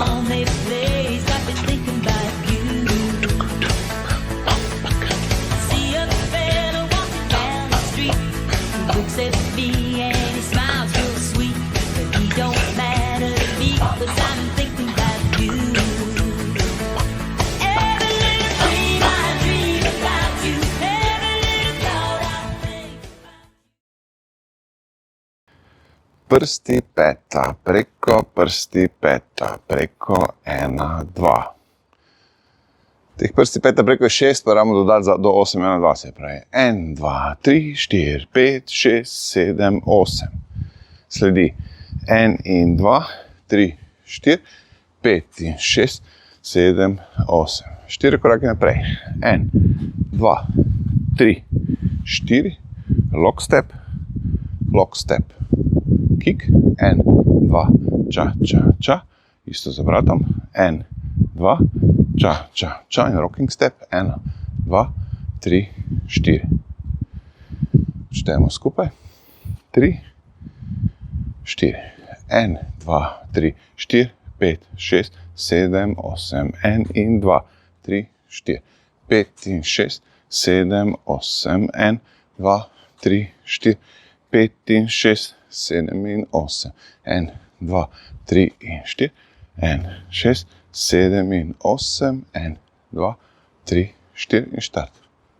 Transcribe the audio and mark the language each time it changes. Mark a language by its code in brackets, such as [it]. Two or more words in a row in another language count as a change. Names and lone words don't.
[en] lonely place, I've been thinking about you. See a fella walking down the street, he looks at me and he smiles real sweet, but he don't matter to me, 'cause I'm thinking about you. Every little dream I dream about you, every little thought I think about you. [sl] Prsti peta, preko prsti peta, preko 1, 2. Teh prsti peta preko 6 pa rabimo dodati do 8, 1, 2, se pravi 1, 2, 3, 4, 5, 6, 7, 8. Sledi 1 in 2, 3, 4, 5 in 6, 7, 8. 4 korake naprej. 1, 2, 3, 4, [en] lock step, kick, 1, 2, [sl] ča, ča, ča, isto za vratom, 1, 2, ča, ča, ča in [en] rocking step, [sl] 1, 2, 3, 4. Štejemo skupaj, 3, 4, 1, 2, 3, 4, 5, 6, 7, 8, 1 in 2, 3, 4, 5 in 6, 7, 8, 1, 2, 3, 4, 5 in 6, 7 in 8, 1, 2, 3 in 4, 1, 6, 7 in 8, 1, 2, 3, 4 in štart.